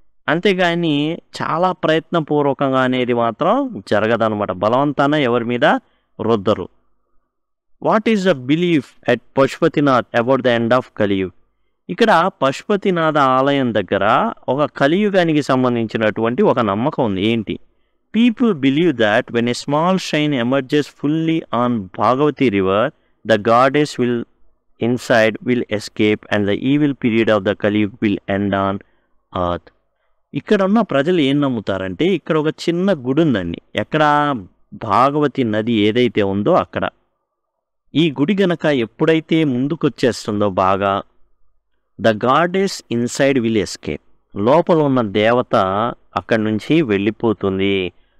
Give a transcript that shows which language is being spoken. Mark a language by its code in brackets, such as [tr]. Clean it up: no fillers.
[te] అంతేగాని చాలా ప్రయత్నపూర్వకంగా అనేది మాత్రం జరగదనమాట. [en] బలవంతాన ఎవరి మీద రుద్దరు. What is the belief at Pashupatinath about the end of Kaliyug? [te] ఇక్కడ పశుపతినాథ ఆలయం దగ్గర ఒక కలియుగానికి సంబంధించినటువంటి ఒక నమ్మకం ఉంది. ఏంటి? [en] People believe that when a small shine emerges fully on Bhagavati river, the goddess will inside will escape and the evil period of the Kaliyug will end on earth. [te] ఇక్కడ ఉన్న ప్రజలు ఏం నమ్ముతారంటే ఇక్కడ ఒక చిన్న గుడి ఉందండి. ఎక్కడ? భాగవతి నది ఏదైతే ఉందో అక్కడ. ఈ గుడి గనక ఎప్పుడైతే ముందుకు వచ్చేస్తుందో బాగా, the goddess inside will escape, లోపల ఉన్న దేవత అక్కడి నుంచి వెళ్ళిపోతుంది.